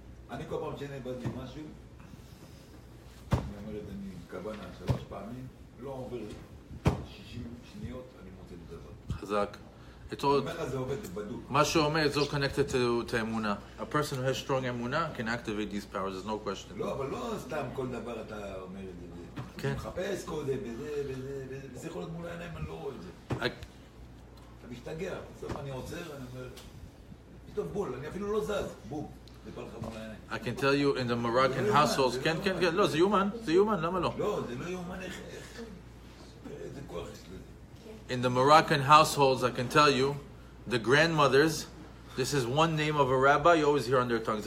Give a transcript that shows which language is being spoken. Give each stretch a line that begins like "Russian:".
Hebrew: אני כל פעם שאני באתי משהו, אני אומר את אני כוונה 3 פעמים, לא עובר 60 שניות, אני מוצא את הדבר. חזק. זה עובד, בדוק. מה שאומר,
English: it's all connected to אמונה. A person who has strong אמונה can activate these powers, there's no question.
Hebrew: לא, אבל לא סתם כל דבר אתה אומר את זה. כן. מחפש קודם, וזה יכול להיות מול העיניים, אני לא רואה את זה. אתה משתגע, בסוף אני עוצר, אני אומר, פתאום בול, אני אפילו לא זז, בום.
English: I can tell you in the Moroccan households,
Hebrew: כן, לא, זה יומן, למה לא? לא, זה לא יומן, איך, איזה כוח יש לזה.
English: In the Moroccan households, I can tell you, the grandmothers, this is one name of a rabbi you always hear on their tongues.